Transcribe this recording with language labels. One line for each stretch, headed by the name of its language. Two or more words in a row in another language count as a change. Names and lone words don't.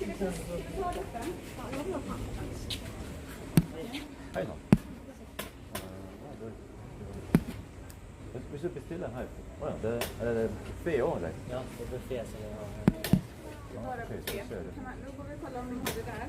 Norwegian: Hei da. Hvis du bestiller her, er det buffé også, eller?
Swedish: Ja, det är buffé som vi har här. Det är bara buffé. Nu får vi kolla om de har det där.